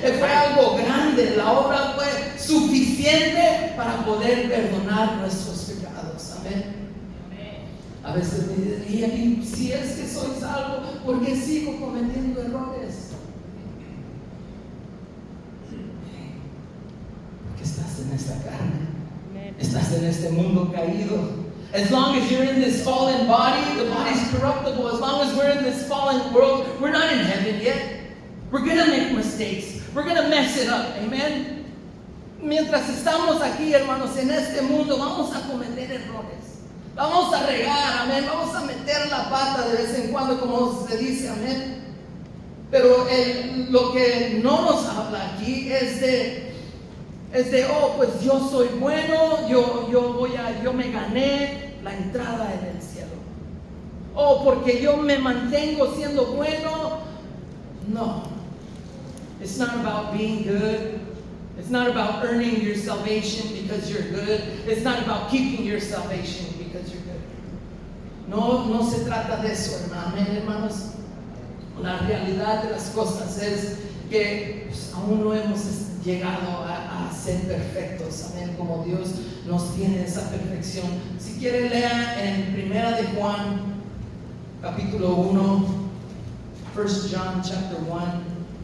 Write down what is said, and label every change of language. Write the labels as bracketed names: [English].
[Spanish] Fue algo grande. La obra fue suficiente para poder perdonar nuestros pecados, amén. A veces me dicen, y si es que soy salvo, ¿por qué sigo cometiendo errores? Porque estás en esta carne, estás en este mundo caído. [English] As long as you're in this fallen body, the body's corruptible. As long as we're in this fallen world, we're not in heaven yet. We're going to make mistakes. We're going to mess it up. Amen. [Spanish] Mientras estamos aquí, hermanos, en este mundo, vamos a cometer errores. Vamos a regar, amén. Vamos a meter la pata de vez en cuando, como se dice, amén. Pero lo que no nos habla aquí es de, oh, pues yo soy bueno, yo me gané la entrada en el cielo. Oh, porque yo me mantengo siendo bueno. No. [English] It's not about being good. It's not about earning your salvation because you're good. It's not about keeping your salvation because you're good. [Spanish] No se trata de eso, hermanos. La realidad de las cosas es que pues, aún no hemos llegado a ser perfectos, amén, como Dios nos tiene esa perfección. Si quiere, lea en Primera de Juan, capítulo 1, [English] 1 John chapter 1.